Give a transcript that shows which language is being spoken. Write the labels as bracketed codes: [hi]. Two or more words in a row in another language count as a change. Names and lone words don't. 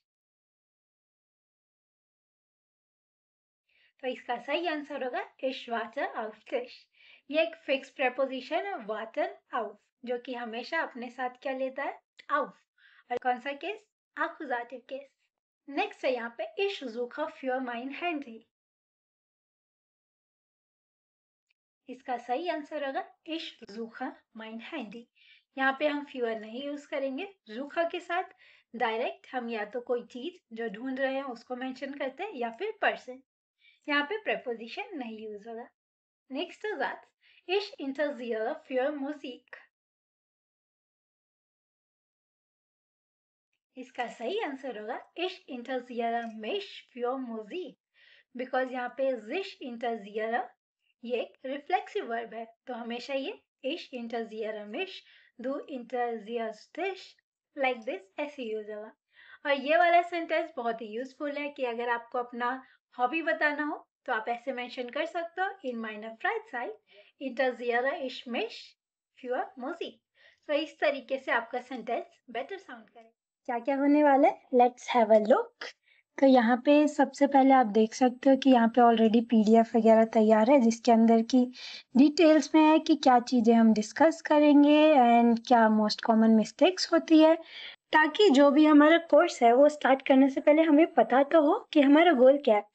[hi] तो इसका सही आंसर होगा [de] ich warte auf dich. [hi] ये एक [en] fix preposition [hi] है [de] warte auf, [hi] जो कि हमेशा अपने साथ क्या लेता है, auf। और कौन सा केस, एक्कुजाटिव केस। नेक्स्ट है यहाँ पे [de] ich suche für mein Handy। [hi] इसका सही आंसर होगा [de] ich suche mein Handy। [hi] यहाँ पे हम फ्यूअर नहीं यूज करेंगे, सुखा के साथ डायरेक्ट हम या तो कोई चीज जो ढूंढ रहे हैं उसको मेंशन करते हैं या फिर पर्सन। यहाँ पे प्रेपोजिशन नहीं यूज होगा। [de] नेक्स्ट Satz, ich interessiere für Musik। [hi] इसका सही आंसर होगा [de] ich interessiere mich für Musik, [hi] बिकॉज यहाँ पे [de] sich interessiere [hi] ये एक [en] reflexive verb [hi] है, तो हमेशा ये [de] ich interessiere mich, du interessierst dich, [en] like this [hi] ऐसे यूज होगा। और ये वाला सेंटेंस बहुत ही यूजफुल है कि अगर आपको अपना हॉबी बताना हो तो आप ऐसे मेंशन कर सकते हो, [de] in meiner Freid interessiere ich mich für Musik. [hi] तो इस तरीके से आपका सेंटेंस [en] better sound [hi] करे। क्या क्या होने वाला है, [en] let's have a look. [hi] तो यहाँ पे सबसे पहले आप देख सकते हो कि यहाँ पे [en] already PDF [hi] वगैरह तैयार है जिसके अंदर की डिटेल्स में है कि क्या चीज़ें हम डिस्कस करेंगे एंड क्या [en] most common mistakes [hi] होती है, ताकि जो भी हमारा कोर्स है वो स्टार्ट करने से पहले हमें पता तो हो कि हमारा गोल क्या है।